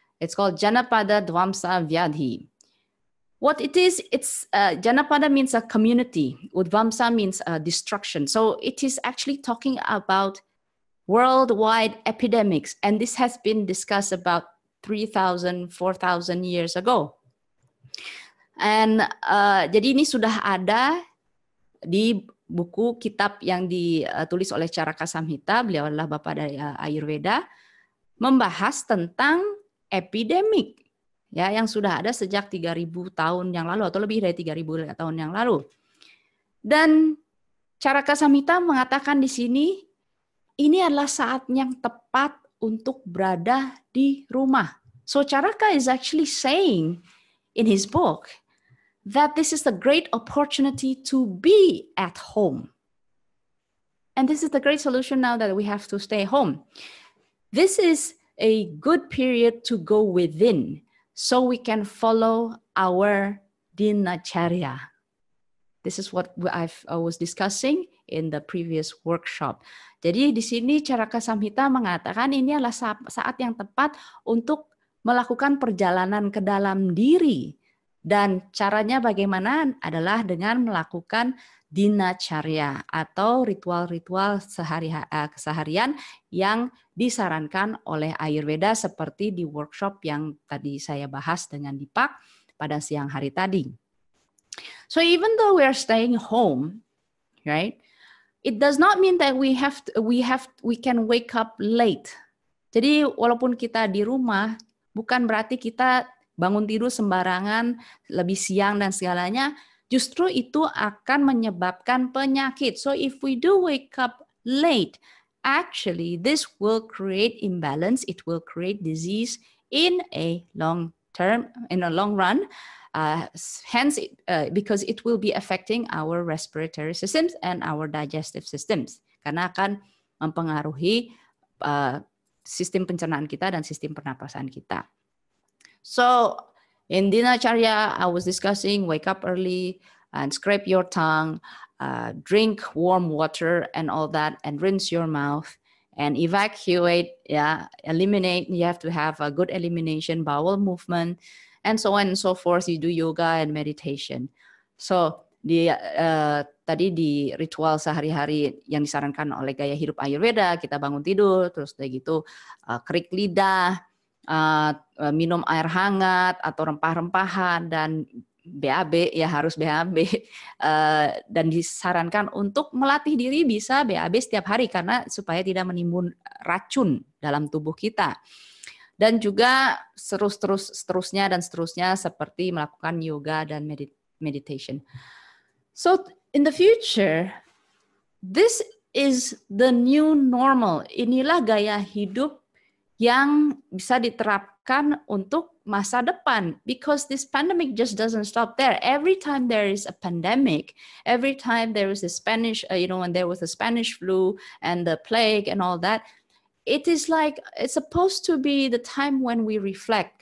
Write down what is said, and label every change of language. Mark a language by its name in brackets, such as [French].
[English] It's called Janapada Dvamsa Vyadhi. What it is, it's Janapada means a community. Udvamsa means destruction. So it is actually talking about worldwide epidemics, and this has been discussed about 3,000, 4,000 years ago. [Indonesian] And jadi ini sudah ada di buku kitab yang ditulis oleh Charaka Samhita, beliau adalah bapak dari Ayurveda, membahas tentang epidemik, ya, yang sudah ada sejak 3.000 tahun yang lalu atau lebih dari 3.000 tahun yang lalu. Dan Charaka Samhita mengatakan di sini, ini adalah saat yang tepat untuk berada di rumah. [English] So Charaka is actually saying in his book that this is a great opportunity to be at home. And this is the great solution now that we have to stay home. This is a good period to go within so we can follow our dinacharya. This is what I was discussing in the previous workshop. [Indonesian] Jadi di sini Caraka Samhita mengatakan ini adalah saat yang tepat untuk melakukan perjalanan ke dalam diri. Dan caranya bagaimana adalah dengan melakukan dinacharya atau ritual-ritual keseharian yang disarankan oleh Ayurveda seperti di workshop yang tadi saya bahas dengan Deepak pada siang hari tadi. [English] So even though we are staying home, right? It does not mean that we can wake up late. [Indonesian] Jadi walaupun kita di rumah, bukan berarti kita bangun tidur sembarangan, lebih siang dan segalanya. Justru itu akan menyebabkan penyakit. [English] So if we do wake up late, actually this will create imbalance. It will create disease in a long term, in a long run. Hence, because it will be affecting our respiratory systems and our digestive systems. Karena akan mempengaruhi sistem pencernaan kita dan sistem pernapasan kita. So in dinacharya, I was discussing wake up early and scrape your tongue, drink warm water and all that, and rinse your mouth and evacuate, eliminate. You have to have a good elimination, bowel movement, and so on and so forth. You do yoga and meditation. [Indonesian] So tadi di ritual sehari-hari yang disarankan oleh gaya hidup Ayurveda, kita bangun tidur, terus udah gitu kerik lidah, minum air hangat atau rempah-rempahan dan BAB, ya harus BAB, dan disarankan untuk melatih diri bisa BAB setiap hari karena supaya tidak menimbun racun dalam tubuh kita. Dan juga seterusnya seperti melakukan yoga dan meditation. [English] So in the future, this is the new normal. [Indonesian] Inilah gaya hidup yang bisa diterapkan untuk masa depan, [English] because this pandemic just doesn't stop there. Every time there is a pandemic, every time there is a Spanish, when there was the Spanish flu and the plague and all that, it is like it's supposed to be the time when we reflect.